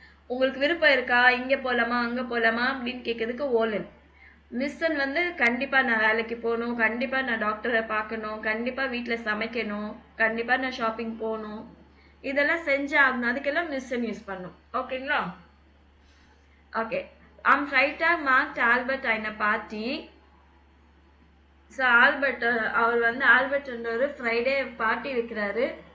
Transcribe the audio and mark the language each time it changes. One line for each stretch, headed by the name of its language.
Tamil: உங்களுக்கு விருப்பம் இருக்கா, இங்க போலாமா அங்க போலாமா அப்படின்னு கேக்குறதுக்கு ஓலன். மிஸ்ஸன் வந்து கண்டிப்பா நான் வேலைக்கு போகணும், கண்டிப்பா நான் டாக்டரை பார்க்கணும், கண்டிப்பா வீட்டுல சமைக்கணும், கண்டிப்பா நான் ஷாப்பிங் போகணும், இதெல்லாம் செஞ்சு ஆகணும், அதுக்கெல்லாம் மிஸ்ஸன் யூஸ் பண்ணும். ஓகேங்களா? Okay.
German: am Freitag macht Albert eine Party.
Tamil: So Albert, அவர் வந்து ஆல்பர்ட்ன்றவர் ஃப்ரைடே பார்ட்டி வைக்கிறாரு.